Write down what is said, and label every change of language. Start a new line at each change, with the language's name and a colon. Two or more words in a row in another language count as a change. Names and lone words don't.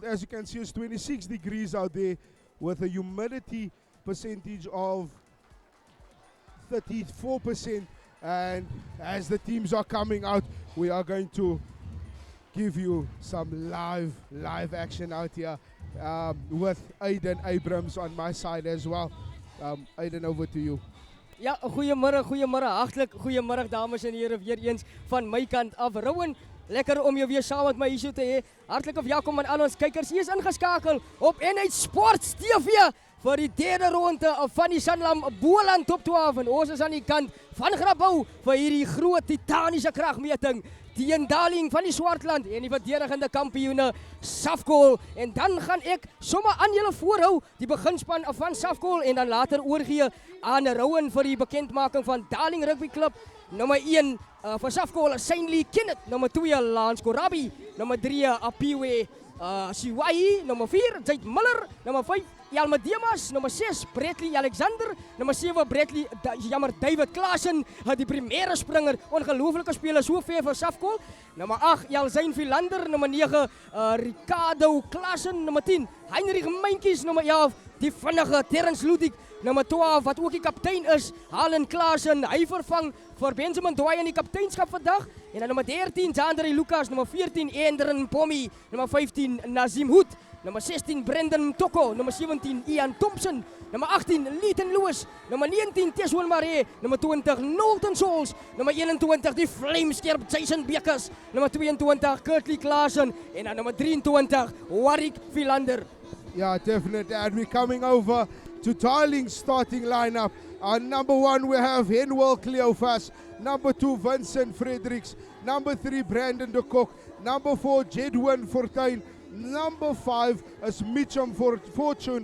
English: As you can see, it's 26 degrees out there with a humidity percentage of 34%, and as the teams are coming out, we are going to give you some live action out here with Aiden Abrams on my side as well. Aiden, over to you.
Afrikaans: Ja, goeiemôre, hartlik goeiemôre dames en here weer eens van my kant af. Rowan, lekker om jou weer saam met my hier te hê. Hartlike welkom aan al ons kykers. Hier is ingeskakel op NH Sports TV. Vir die derde ronde van die Sanlam Boland Top 12 en ons is aan die kant van Grabouw vir hierdie groot titaniese kragmeting teen Darling van die Swartland en die verdedigende kampioene Safcol. En dan gaan ek sommer aan julle voorhou die beginspan van Safcol en dan later oorgee aan Rowan vir die bekendmaking van Darling Rugby Club. Nummer 1 vir Safcol, Saintly Kenneth. Nummer 2 Lance Korabi. Nummer 3 Apiwe Siwai. Nummer 4 Jade Miller. Nummer 5 Jalma Demas. Nummer 6 Bradley Alexander. Nummer 7 David Klaasen, die primêre springer, ongelooflike speler so ver vir Safcol. Nummer 8 Jalzyn Philander. Nummer 9 Ricardo Klaasen. Nummer 10 Heinrich Meintjies. Nummer 11 die vinnige Terrence Ludik. Nummer 12 wat ook die kaptein is, Halen Klaasen. Hy vervang vir Benjamin Dwyer in die kapteinskap vandag. En dan nummer 13 Jandre Lucas. Nummer 14 Endren Pommy. Nummer 15 Nazim Hoed. Nummer 16 Brendan Toko. Nummer 17 Ian Thompson. Nummer 18 Leighton Lewis. Nummer 19 Teswil Maree. Nummer 20 Knowlton Souls. Nummer 21 die vlamskerp Jason Bekers. Nummer 22 Kurtley Klaasen. En dan nummer 23 Warwick Philander.
English: Yeah, definitely. And we're coming over to Darling's starting lineup. Number 1 we have Henwell Cleophas. Number 2 Vincent Fredericks. Number 3 Brandon de Kock. Number 4 Jedwin Fortuin. Number 5 is Mitchum Fortune.